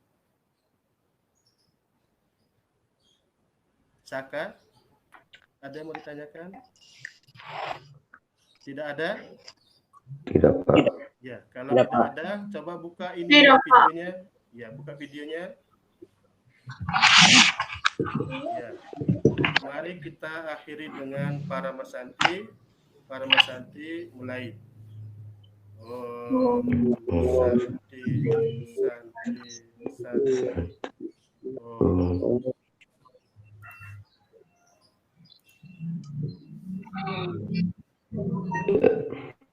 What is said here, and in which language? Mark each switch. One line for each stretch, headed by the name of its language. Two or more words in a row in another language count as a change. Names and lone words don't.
Indonesian: Saka, ada yang mau ditanyakan? Tidak ada? Tidak, Pak. Ya, kalau Tidak, tidak Pak. ada, coba buka ini Tidak, Pak. videonya. Ya, buka videonya. Ya. Mari kita akhiri dengan para Masanti. Para Masanti mulai.
Sanskrit: Om Santi, Santi, Santi.
Indonesian: Om.